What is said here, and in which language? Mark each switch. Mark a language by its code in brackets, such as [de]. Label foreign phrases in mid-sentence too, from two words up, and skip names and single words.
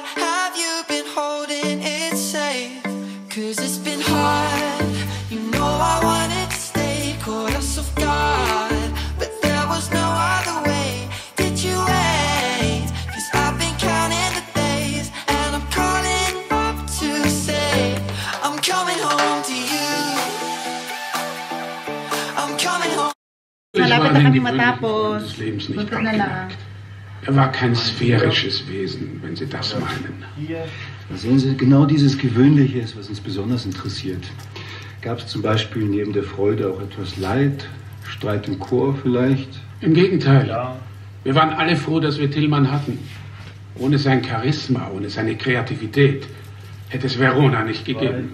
[en] Have you been holding it safe? 'Cause it's been hard, you know I wanted to stay, caught us off guard, but there was no other way. Did you wait? 'Cause I've been counting the days, and I'm calling up to say I'm coming home to you. I'm coming home. [tl] Malapit na [de] den [tl] kami [de] gewöhnlichen [tl] matapos. [de] Ort des Lebens nicht [tl] Sunod na lang. [de] abgelegt. Er war kein sphärisches Wesen, wenn Sie das meinen. Sehen Sie, genau dieses Gewöhnliche ist, was uns besonders interessiert. Gab es zum Beispiel neben der Freude auch etwas Leid, Streit im Chor vielleicht? Im Gegenteil. Wir waren alle froh, dass wir Tillmann hatten. Ohne sein Charisma, ohne seine Kreativität hätte es Verona nicht gegeben.